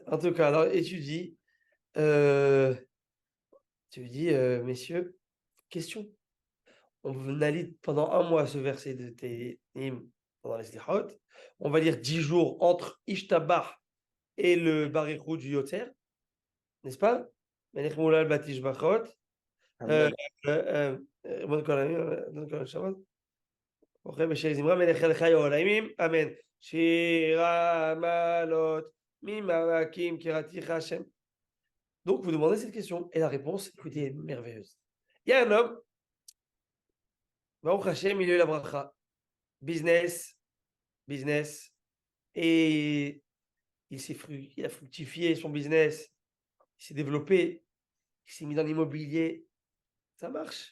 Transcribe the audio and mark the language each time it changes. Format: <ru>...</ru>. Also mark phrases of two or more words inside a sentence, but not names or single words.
<fr>En tout cas, alors, et tu dis, messieurs, question. On a lu pendant un mois ce verset de Tehillim pendant les Slichot. On va lire 10 jours entre Ishtabach et le Barichou du Yotzer, n'est-ce pas?</fr> <he>מלך מהולל בתשבחות. Amen. Amen. שיר המעלות ממעמקים קראתיך ה.</he> <fr>Donc vous demandez cette question et la réponse, écoutez, est merveilleuse. Il y a un homme,</fr> <he>ברוך השם,</he> <fr>il a eu la bracha. Business, et il a fructifié son business, il s'est développé, il s'est mis dans l'immobilier, ça marche.</fr>